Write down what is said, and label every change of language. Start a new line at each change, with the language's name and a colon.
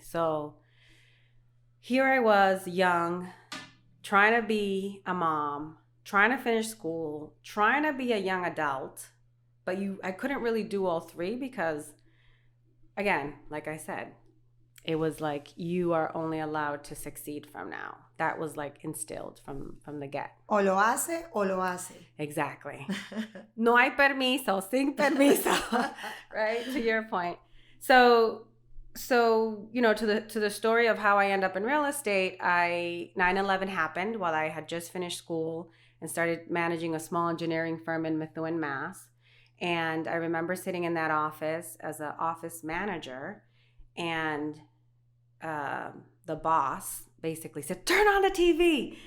English: So here I was, young, trying to be a mom, trying to finish school, trying to be a young adult, but I couldn't really do all three because, again, like I said, it was like you are only allowed to succeed from now. That was like instilled from the get.
Spanish: O lo hace o lo hace.
English: Exactly.
Spanish: No hay permiso, sin permiso.
English: Right? To your point. So you know, to the story of how I end up in real estate, 9/11 happened while I had just finished school and started managing a small engineering firm in Methuen, Mass. And I remember sitting in that office as an office manager, and the boss basically said, turn on the TV.